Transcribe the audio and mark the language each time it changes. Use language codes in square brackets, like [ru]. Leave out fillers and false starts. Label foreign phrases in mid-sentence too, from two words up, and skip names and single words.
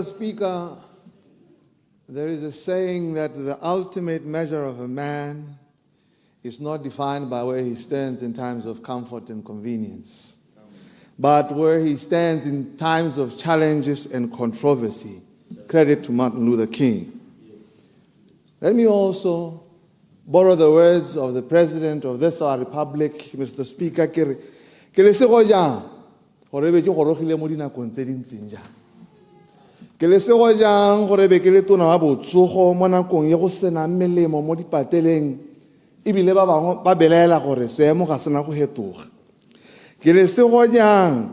[en] Speaker, there is a saying that the ultimate measure of a man is not defined by where he stands in times of comfort and convenience, but where he stands in times of challenges and controversy. Credit to Martin Luther King. Let me also borrow the words of the President of this our Republic, Mr. Speaker, [nso] gore be ke gorogile mo dinakong tse dintseng jang ke le sego jang gore be ke le tona wa botsogo mo nakong ye go sena melemo mo dipateleng ebile ba bangwe ba belaela gore seemo ga sena go hetoga ke le sego jang